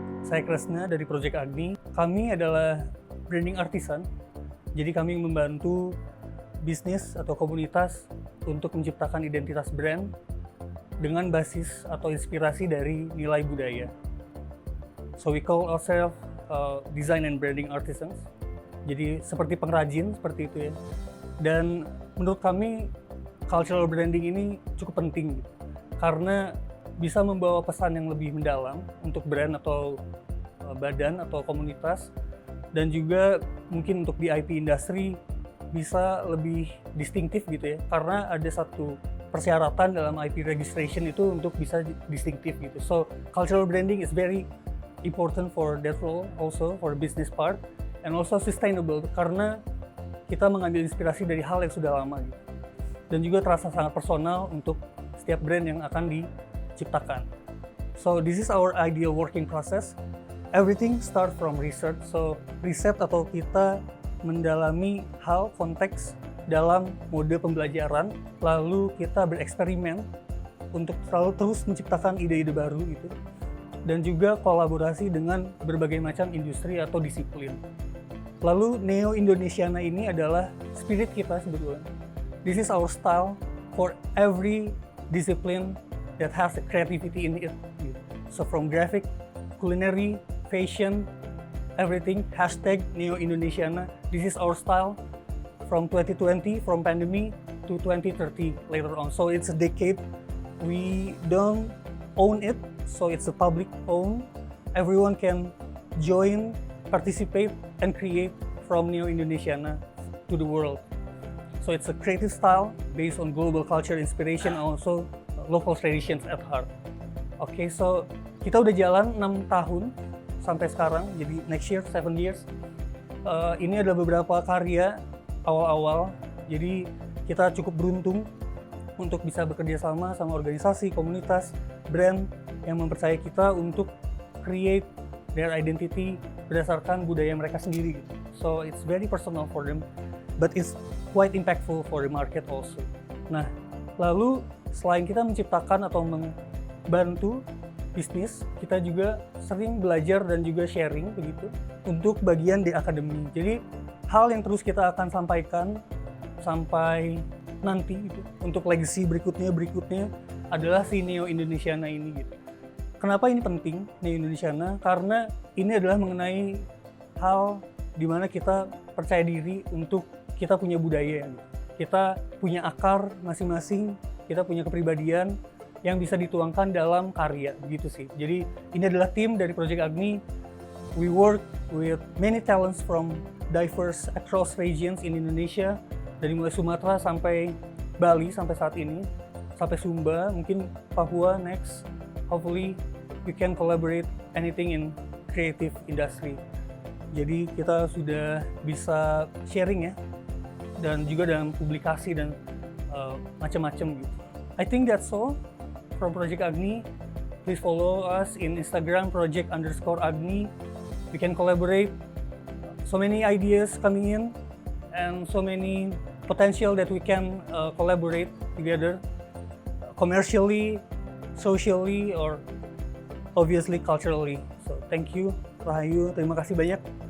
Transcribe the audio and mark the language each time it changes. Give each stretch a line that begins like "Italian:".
Indonesian: Saya Kresna dari Project Agni. Kami adalah branding artisan, jadi kami membantu bisnis atau komunitas untuk menciptakan identitas brand dengan basis atau inspirasi dari nilai budaya.
English: So we call ourselves design and branding artisans.
Indonesian: Jadi seperti pengrajin seperti itu ya. Dan menurut kami cultural branding ini cukup penting gitu, karena bisa membawa pesan yang lebih mendalam untuk brand atau badan atau komunitas, dan juga mungkin untuk di IP industry bisa lebih distinktif gitu ya, karena ada satu persyaratan dalam IP registration itu untuk bisa distinktif gitu.
English: So cultural branding is very important for that role, also for the business part, and also sustainable
Indonesian: karena kita mengambil inspirasi dari hal yang sudah lama gitu. Dan juga terasa sangat personal untuk setiap brand yang akan diciptakan.
English: So this is our ideal working process. Everything start from research.
Indonesian: So riset atau kita mendalami hal konteks dalam mode pembelajaran, lalu kita bereksperimen untuk selalu terus menciptakan ide-ide baru gitu. Dan juga kolaborasi dengan berbagai macam industri atau disiplin. Lalu Neo Indonesiana ini adalah spirit kita sebetulnya.
English: This is our style for every discipline that has a creativity in it. So from graphic, culinary, fashion, everything, hashtag Neo Indonesiana. This is our style from 2020, from pandemic to 2030 later on. So it's a decade. We don't own it, so it's a public own. Everyone can join, participate, and create from Neo Indonesiana to the world. So it's a creative style based on global culture inspiration and also local traditions at heart.
Indonesian: Okay, so kita udah jalan 6 tahun sampai sekarang, jadi
English: next year 7 years.
Indonesian: Ini adalah beberapa karya awal-awal, jadi kita cukup beruntung untuk bisa bekerja sama organisasi, komunitas, brand yang mempercayai kita untuk
English: create their identity
Indonesian: berdasarkan budaya mereka sendiri gitu.
English: So it's very personal for them, but it's quite impactful for the market also.
Indonesian: Nah, lalu selain kita menciptakan atau membantu bisnis, kita juga sering belajar dan juga sharing begitu untuk bagian di akademi. Jadi hal yang terus kita akan sampaikan sampai nanti gitu, untuk legacy berikutnya adalah si Neo Indonesiana ini gitu. Kenapa ini penting Neo Indonesiana? Karena ini adalah mengenai hal di mana kita percaya diri untuk kita punya budaya, gitu. Kita punya akar masing-masing, kita punya kepribadian yang bisa dituangkan dalam karya, begitu sih. Jadi ini adalah tim dari Project Agni.
English: We work with many talents from diverse across regions in Indonesia,
Indonesian: dari mulai Sumatera sampai Bali sampai saat ini, sampai Sumba, mungkin Papua
English: next. Hopefully we can collaborate anything in creative industry.
Indonesian: Jadi kita sudah bisa sharing ya, dan juga dalam publikasi dan macam-macam gitu.
English: I think that's all from Project Agni. Please follow us in Instagram project_agni. We can collaborate. So many ideas coming in and so many potential that we can collaborate together commercially, socially, or obviously culturally. So thank you, Rahayu.
Indonesian: Terima kasih banyak.